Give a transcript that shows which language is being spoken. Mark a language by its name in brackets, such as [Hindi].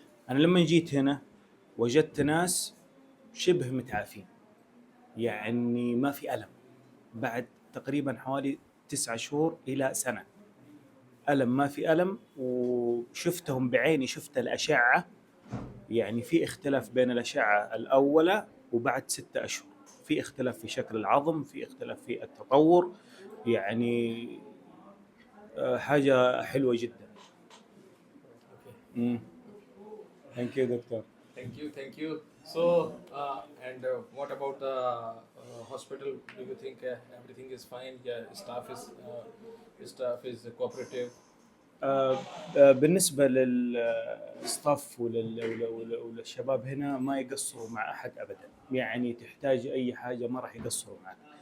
[Arabic] أنا لما جيت هنا وجدت ناس شبه متعافين، يعني ما في ألم بعد تقريبا حوالي 9 شهور إلى سنة، ألم ما في ألم، وشفتهم بعيني، شفت الأشعة، يعني في اختلاف بين الأشعة الأولى وبعد 6 أشهر، في اختلاف في شكل العظم، في اختلاف في التطور، يعني حاجة حلوة جدا. [English] Thank you, doctor. Thank you. So, and what about the hospital? Do you think everything is fine? Yeah, staff is cooperative. [Arabic] بالنسبة للستاف وللشباب هنا ما يقصروا مع أحد أبدا، يعني تحتاج أي حاجة ما راح يقصروا معك.